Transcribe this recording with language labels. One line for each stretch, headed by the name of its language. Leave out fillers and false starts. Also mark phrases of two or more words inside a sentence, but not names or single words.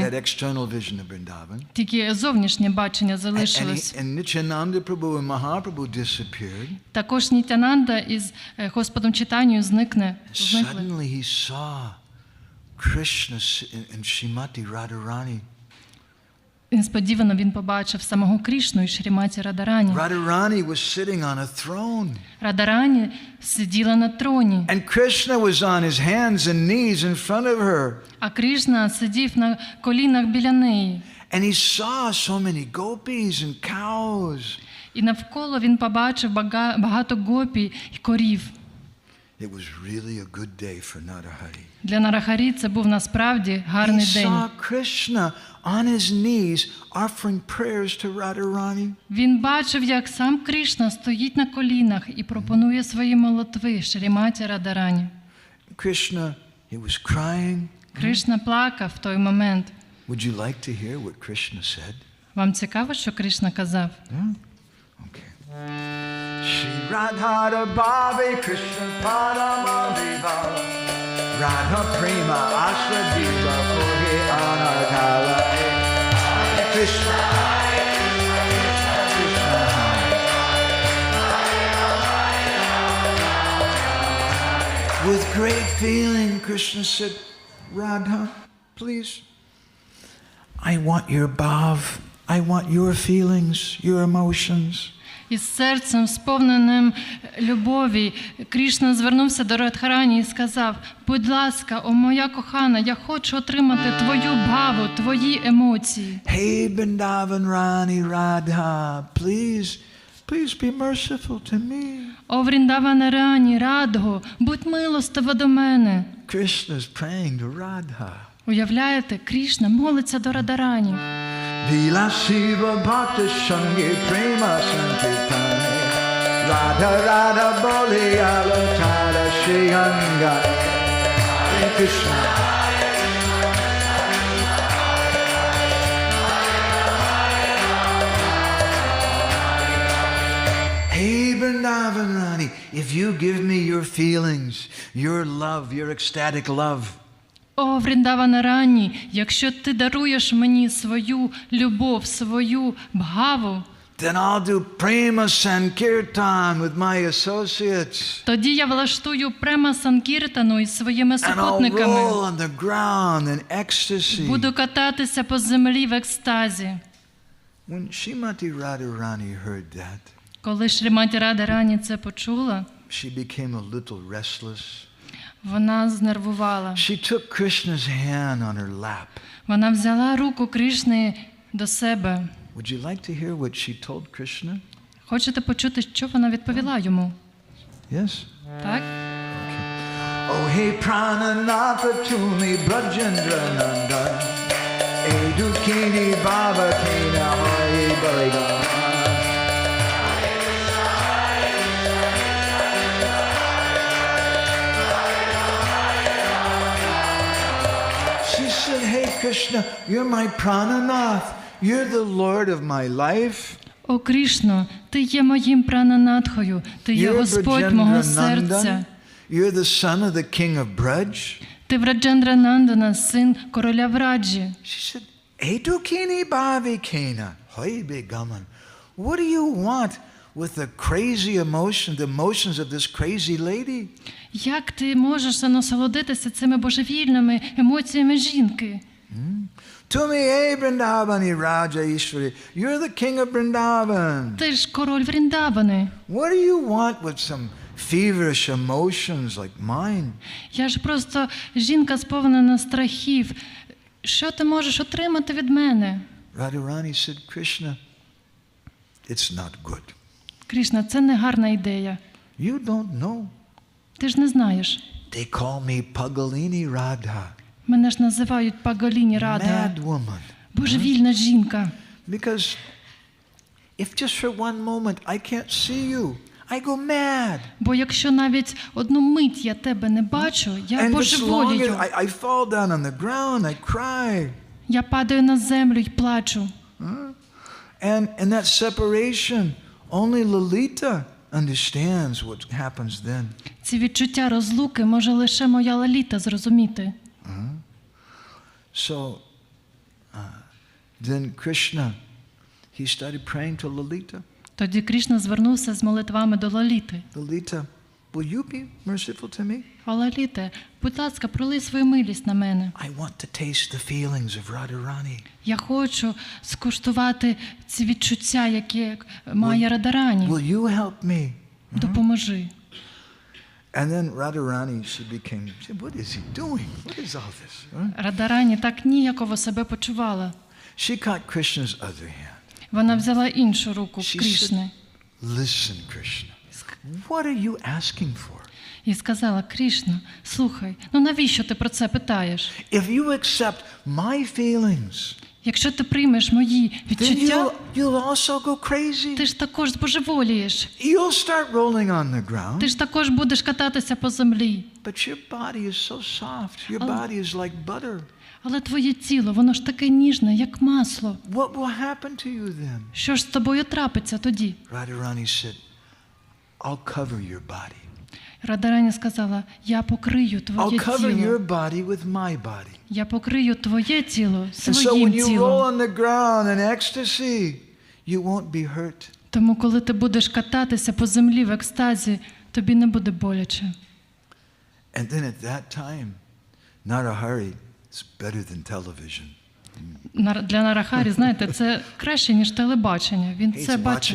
English: That external vision of Vrindavan.
Ukrainian: Тільки зовнішнє бачення залишилось.
English: And Nityananda Prabhu and Mahaprabhu disappeared.
Ukrainian: Також Нітянанда із Господом Чайтаньєю зникли.
English: Suddenly he saw Krishna and Srimati Radharani.
Ukrainian: Несподівано він побачив самого Крішну і Шріматі Радарані.
English: Radharani was sitting on a throne.
Ukrainian: Радарані сиділа на троні.
English: And Krishna was on his hands and knees in front of her.
Ukrainian: А Кришна сидів на колінах біля неї.
English: And he saw so many gopis and cows.
Ukrainian: І навколо він побачив багато гопі і корів.
English: It was really a good day for Narahari.
Ukrainian: Для Нарахарі це був насправді гарний
English: He
Ukrainian: день.
English: saw Krishna on his knees offering prayers to Radharani.
Ukrainian: Він бачив, як сам Кришна стоїть на колінах і пропонує свої молитви Шріматі Радарані.
English: Krishna, he was crying.
Ukrainian: Кришна плакав в той момент.
English: Would you like to hear what Krishna said?
Ukrainian: Вам цікаво, що Кришна казав?
Bangla: Okay. শ্রী রাধা ভাবে কৃষ্ণ পরমাদিব রাধা প্রেম অশ্রু দিব কহে অনাগল কৃষ্ণ
English: With great feeling, Krishna said, Radha, please, I want your bhav, I want your feelings, your emotions.
Ukrainian: Із серцем, сповненим любові, Кришна звернувся до Радхарані і сказав: «Будь ласка, о моя кохана, я хочу отримати твою бхаву, твої емоції».
English: Hey, Vrindavan Rani Radha, please be merciful to me.
Ukrainian: О Вріндавана Рані, Радго, будь милостива до мене.
English: Krishna's praying to Radha.
Ukrainian: Уявляєте, Кришна молиться до Радарані.
Bangla: ভিলা শিব ভক্ত সঙ্গী প্রেম সংকীর্তনে রাধা রাধা বলি আলোতার শ্রীঅঙ্গ কৃষ্ণ
English: Hey Vrindavan Rani, if you give me your feelings, your love, your ecstatic love,
Ukrainian: О, Вріндавана Рані, якщо ти даруєш мені свою любов, свою бхаву,
English: then I'll do Prema Sankirtan with my associates.
Ukrainian: тоді я влаштую према Санкіртану із своїми
English: And I'll
Ukrainian: супутниками.
English: roll on the ground in ecstasy.
Ukrainian: Буду кататися по землі в екстазі.
English: When Srimati Radharani heard that,
Ukrainian: Коли Шріматі Радарані це почула,
English: she became a little restless.
Ukrainian: вона знервувала.
English: She took Krishna's hand on her lap.
Ukrainian: Вона взяла руку Кришни до себе.
English: Would you like to hear what she told Krishna?
Ukrainian: Хочете почути, що вона відповіла йому?
English: Yes?
Ukrainian: Так?
Bangla: ওহ, হে, প্রাণনাথ তুমি ব্রজেন্দ্র নন্দ এদুকিনি বাবা কেন হরি বলিগা
English: She said, hey, Krishna, you're my Prananath. You're the Lord of my life.
Ukrainian: О, Кришно, ти є моїм прананатхою, ти є Господь мого серця.
English: You're the son of the king of Braj.
Ukrainian: Ти Враджендра Нандана, син короля Враджі.
English: She said,
Bangla: এদুকিনি ভাবি কেন। হয় বেগমান.
English: What do you want with the crazy the emotions of this crazy lady?
Ukrainian: Як ти можеш насолодитися цими божевільними емоціями жінки?
Bangla: তুমি বৃন্দাবনী রাজা ঈশ্বরী.
English: You're the king of Vrindavan.
Ukrainian: Ти ж король Вріндавани.
English: What do you want with some feverish emotions like mine?
Ukrainian: Я ж просто жінка сповнена страхів. Що ти можеш отримати від мене?
English: Radharani said, Krishna, it's not good.
Ukrainian: Кришна, це не гарна ідея.
English: You don't know.
Ukrainian: Ти ж не знаєш.
English: They call me Pagalini Radha.
Ukrainian: Мене ж називають Пагаліні Радha.
English: Mad woman.
Ukrainian: Божевільна жінка.
English: Because if just for one moment I can't see you, I go mad.
Ukrainian: Бо якщо навіть одну мить я тебе не бачу, я
English: And just
Ukrainian: божеволію.
English: I fall down on the ground, I cry.
Ukrainian: Я падаю на землю й плачу.
English: And in that separation, only Lalita understands what happens then.
Ukrainian: Ці відчуття розлуки може лише моя Лаліта зрозуміти.
English: So then Krishna, he started praying to Lalita.
Ukrainian: Тоді Крішна звернувся з молитвами до Лаліти.
English: Lalita, will you be merciful to me?
Ukrainian: О, Лаліте, будь ласка, пролий свою милість на мене.
English: I want to taste the feelings of Radharani.
Ukrainian: Я хочу скуштувати ці відчуття, які має Радарані.
English: Will you help me?
Ukrainian: Допоможи.
English: And then Radharani, she became, what is he doing? What is all this?
Ukrainian: Радарані так ніяково себе почувала.
English: She caught Krishna's other hand.
Ukrainian: Вона взяла іншу руку в Крішни.
English: Listen, Krishna. What are you asking for?
Ukrainian: І сказала: Крішна, слухай, навіщо ти про це питаєш?
English: If you accept my feelings,
Ukrainian: якщо ти приймеш мої відчуття,
English: you'll also go crazy.
Ukrainian: Ти ж також збожеволієш.
English: You'll start rolling on the ground.
Ukrainian: Ти ж також будеш кататися по землі.
English: But your body is so soft. Your body is like butter.
Ukrainian: Але твоє тіло, воно ж таке ніжне, як масло.
English: What will happen to you then?
Ukrainian: Що ж з тобою трапиться тоді?
English: Radharani said, I'll cover your body.
Ukrainian: Радарані сказала: я покрию твоє
English: I'll cover
Ukrainian: тіло.
English: your body with my body.
Ukrainian: Я покрию твоє тіло
English: And so
Ukrainian: своїм
English: when you roll
Ukrainian: тілом.
English: on the ground in ecstasy, you won't be hurt.
Ukrainian: Тому коли ти будеш кататися по землі в екстазі, тобі не буде боляче.
English: And then at that time, Narahari is better than television.
Ukrainian: Для Нарахарі, знаєте, це краще, ніж телебачення. Він
English: He's
Ukrainian: це бачив.